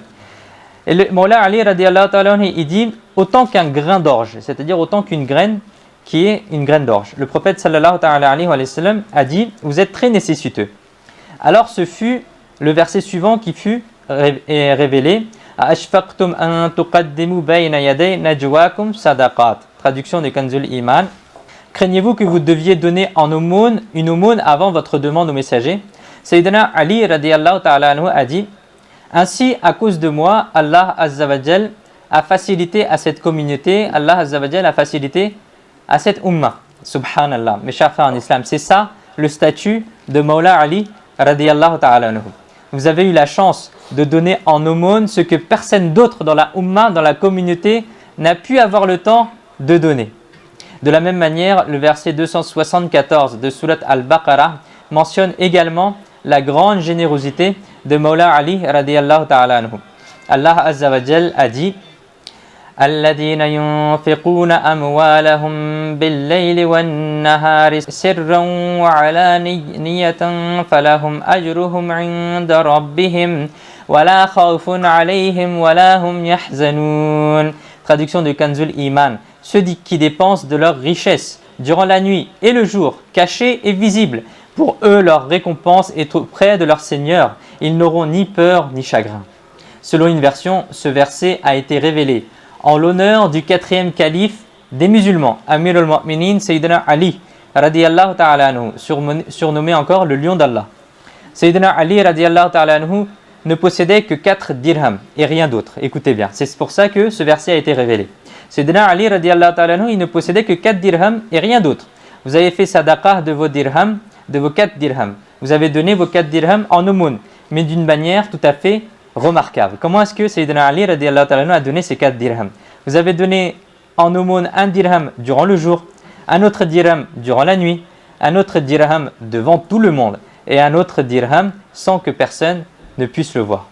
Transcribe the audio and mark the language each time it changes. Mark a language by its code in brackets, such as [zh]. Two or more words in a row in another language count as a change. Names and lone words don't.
[fr] Et le Mawla Ali [ar] رضي الله تعالى, [fr] il dit, autant qu'un grain d'orge, c'est-à-dire autant qu'une graine qui est une graine d'orge. Le prophète [ar] صلى الله عليه وسلم [fr] a dit, vous êtes très nécessiteux. Alors ce fut le verset suivant qui fut révélé, [ar] أأشفقتم أن تقدموا بين يدي نجواكم صدقات. [fr] Traduction de Kanzul Iman. Craignez-vous que vous deviez donner une aumône avant votre demande au messager? Sayyidina Ali [ar] رضي الله تعالى عنه [fr] a dit, ainsi à cause de moi, [ar] الله عز وجل [fr] a facilité à cette communauté, [ar] الله عز وجل [fr] a facilité à cette umma. Subhanallah. Mes chers frères en islam, c'est ça le statut de Mawla Ali [ar] رضي الله تعالى عنه. [fr] Vous avez eu la chance de donner en aumône ce que personne d'autre dans la umma, dans la communauté, n'a pu avoir le temps de donner. De la même manière, le verset 274 de Surat Al-Baqarah mentionne également la grande générosité de Mawla Ali [ar] رضي الله تعالى عنه. الله عز وجل [fr] a dit, [ar] الذين ينفقون أموالهم بالليل والنهار سرا وعلانية فلهم أجرهم عند ربهم ولا خوف عليهم ولا هم يحزنون. [fr] Traduction de Kanzul Iman. Ceux qui dépensent de leur richesse durant la nuit et le jour, cachés et visibles, pour eux leur récompense est auprès de leur Seigneur. Ils n'auront ni peur ni chagrin. Selon une version, ce verset a été révélé en l'honneur du 4e calife des musulmans, [ar] أمير المؤمنين سيدنا علي رضي الله تعالى عنه, [fr] surnommé encore le lion d'Allah. Sayyidina Ali [ar] رضي الله تعالى عنه [fr] ne possédait que 4 dirhams et rien d'autre. Écoutez bien, c'est pour ça que ce verset a été révélé. [ar] سيدنا علي رضي الله تعالى عنه, [fr] il ne possédait que 4 dirhams et rien d'autre. Vous avez fait sadaqa de vos dirhams, de vos 4 dirhams. Vous avez donné vos 4 dirhams en aumône. mais d'une manière tout à fait remarquable. Comment est-ce que Sayyidina Ali [ar] رضي الله تعالى عنه [fr] a donné ces 4 dirhams? Vous avez donné en aumône un dirham durant le jour, un autre dirham durant la nuit, un autre dirham devant tout le monde et un autre dirham sans que personne ne puisse le voir.